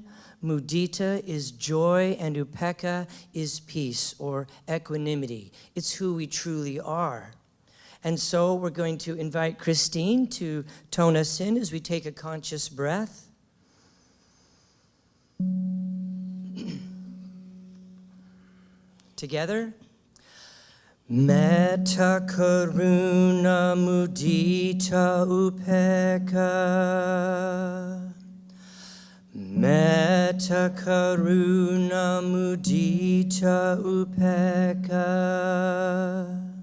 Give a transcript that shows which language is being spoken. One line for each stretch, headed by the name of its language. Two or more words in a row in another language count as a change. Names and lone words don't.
English: Mudita is joy, and Upekkha is peace or equanimity. It's who we truly are. And so we're going to invite Christine to tone us in as we take a conscious breath. Together.
Pali: Metta, Karuna, Mudita, Upekkha. Metta, Karuna, Mudita, Upekkha.